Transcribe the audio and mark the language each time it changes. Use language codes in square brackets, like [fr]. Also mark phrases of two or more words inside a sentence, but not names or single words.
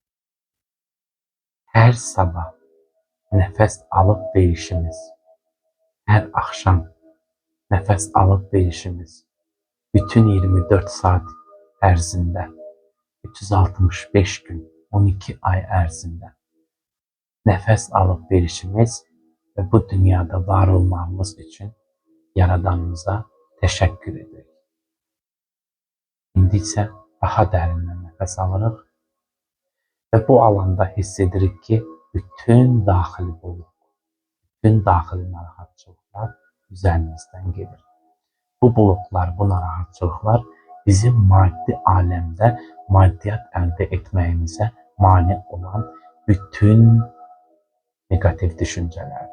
[az] Hər sabah nəfəs alıb verişimiz, hər axşam nəfəs alıb verişimiz, bütün 24 saat ərzində, 365 gün, 12 ay ərzində nəfəs alıb verişimiz [tr] ve bu dünyada var olmamız için Yaradanımıza teşekkür ederiz. [az] İndi isə daha dərindən nəfəs alırıq və bu alanda hiss edirik ki, bütün daxili boğuq, bütün daxili narahatçılıqlar üzərimizdən gedir. Bu buluqlar, bu narahatçılıqlar bizim maddi aləmdə maddiyyat əldə etməyimizə mane olan bütün negativ düşüncələrdir.